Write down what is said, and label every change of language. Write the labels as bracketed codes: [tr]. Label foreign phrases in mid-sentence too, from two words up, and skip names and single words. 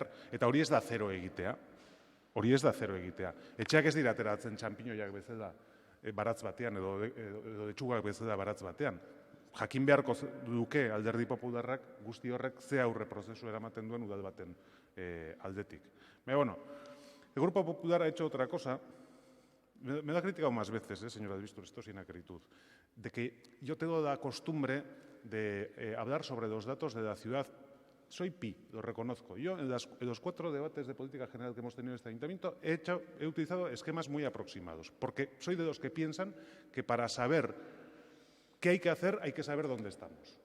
[eu] Eta hori ez da zero egitea. Etxeak ez dira ateratzen txanpinoiak bezala baratz batean, edo letxugak bezala baratz batean. Jakin beharko duke alderdi popularrak guzti horrek ze aurre prozesu eramaten duen udal baten aldetik. [es] Pero bueno, el Grupo Popular ha hecho otra cosa. Me lo ha criticado más veces, señora Albistur, esto sin acritud, de que yo tengo la costumbre de hablar sobre los datos de la ciudad. Soy pi, lo reconozco. Yo en los 4 debates de política general que hemos tenido en este ayuntamiento he utilizado esquemas muy aproximados, porque soy de los que piensan que para saber qué hay que hacer hay que saber dónde estamos.